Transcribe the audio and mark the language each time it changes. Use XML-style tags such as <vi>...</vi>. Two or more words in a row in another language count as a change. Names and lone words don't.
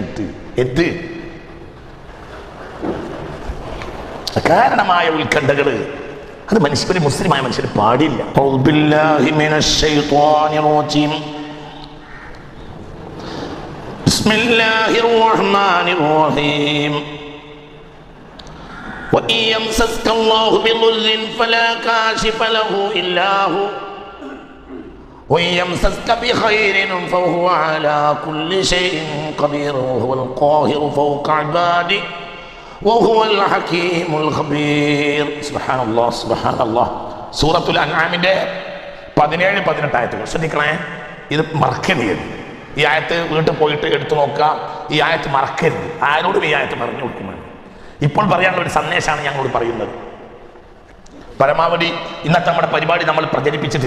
<ml>എന്ത് കാരണമായ ഉത്കണ്ഠകള് അത് മനുഷ്യര്, മുസ്ലിമായ മനുഷ്യര് പാടില്ല.</ml> <ar>بسم الله الرحمن الرحيم. وَإِن يَمْسَسْكَ اللَّهُ بِضُرٍّ فَلَا كَاشِفَ لَهُ إِلَّا هُوَ وَإِن يَمْسَسْكَ بِخَيْرٍ فَهُوَ عَلَى كُلِّ شَيْءٍ قَدِيرٌ وَهُوَ الْقَاهِرُ فَوْقَ عِبَادِهِ وَهُوَ الْحَكِيمُ الْخَبِيرُ. سبحان الله، سبحان الله.</ar> <ml>സൂറത്തുൽ അൻആമിന്റെ 17-18 ആയത്തുകൾ ശ്രദ്ധിക്കണേ. ഇത് മറക്കരുത്. ഈ ആയത്ത് വീട്ടിൽ പോയിട്ട് എടുത്തു നോക്കുക. ഈ ആയത്ത് മറക്കരുത്. ആരോടും ഈ ആയത്ത് പറഞ്ഞു കൊടുക്കുമ്പോൾ ഇപ്പോൾ പറയാനുള്ള ഒരു സന്ദേശമാണ് ഞങ്ങളോട് പറയുന്നത്. പരമാവധി ഇന്നത്തെ നമ്മുടെ പരിപാടി നമ്മൾ പ്രചരിപ്പിച്ചിട്ടില്ല.</ml>